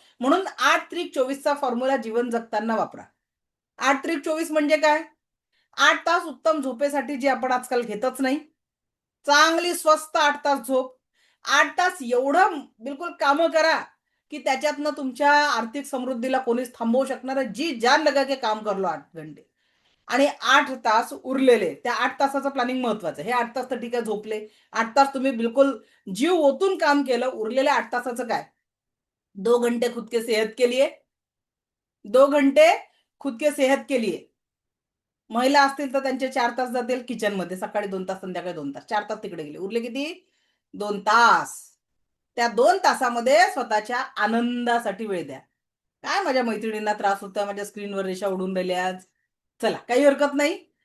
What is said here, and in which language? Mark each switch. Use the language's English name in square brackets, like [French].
[Marathi] म्हणून 8-3-24 फॉर्म्युला जीवन जगताना वापरा. 8-3-24 म्हणजे काय, 8 तास उत्तम झोपेसाठी, जे आपण आजकाल घेतच नाही. चांगली स्वस्त 8 तास झोप. 8 तास एवढं बिलकुल कामं करा, की त्याच्यातनं तुमच्या आर्थिक समृद्धीला कोणीच थांबवू शकणार आहे. [Hindi] जी जान लगा के काम कर लो 8 घंटे. [Marathi] आणि 8 तास उरलेले, त्या 8 तासाचं प्लॅनिंग महत्वाचं. हे 8 तास तर ठीक आहे झोपले, 8 तास तुम्ही बिलकुल जीव ओतून काम केलं. उरलेल्या 8 तासाचं काय, [Hindi] 2 घंटे खुद के सेहत के लिए, 2 घंटे खुद के सेहत के लिए. [Marathi] महिला असतील तर त्यांचे 4 तास जातील किचनमध्ये, सकाळी 2 तास, संध्याकाळी 2 तास, 4 तास तिकडे गेले. उरले किती, 2 तास. त्या 2 तासामध्ये स्वतःच्या आनंदासाठी वेळ द्या. काय माझ्या मैत्रिणींना त्रास होता, माझ्या स्क्रीनवर रेषा उडून राहिल्या आज, चला काही हरकत नाही.